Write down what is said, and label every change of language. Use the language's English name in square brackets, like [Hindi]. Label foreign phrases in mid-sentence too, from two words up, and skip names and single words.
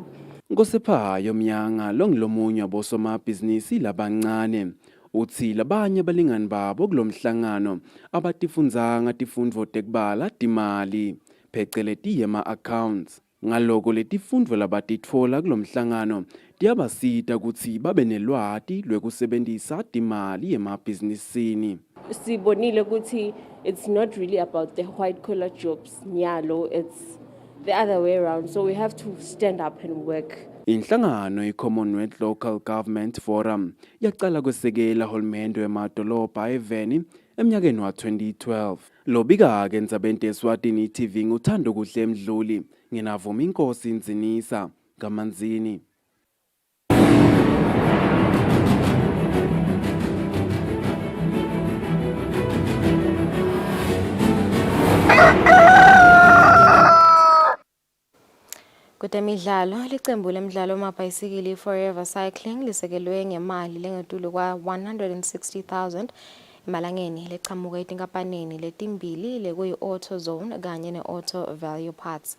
[Swati] Nkosiphayo Mnyanga longilomunye abosomabhizinisi labancane uthi labanye abalingani babo kulo mhlangano abatifundzanga tifundvo tekubala timali pheceleti yema-accounts. Ngaloko letifundvo labatitfola kulo mhlangano tiyabasita kutsi babe nelwati lwekusebentisa timali yemabhizinisini. Sibonile ukuthi [English] it's not really about the white collar jobs nyalo, it's the other way around, so we have to stand up and work. [Swati] Inhlangano i-Commonwealth Local Government Forum yaqala kwesekela hulumende wemadolobha eveni emnyakeni wa 2012. Lobika-ke endzabeni Eswatini TV nguthando kuhle Mdluli nginavuma inkosi Nzinisa kaManzini. Kutemidlalo licembu lemidlalo mabhayisikili Forever Cycling lisekelwe ngemali lengetulu kwa 160,000 emalangeni lechamuka etinkampanini letimbili lekuyi Auto Zone kanye ne-Auto Value Parts.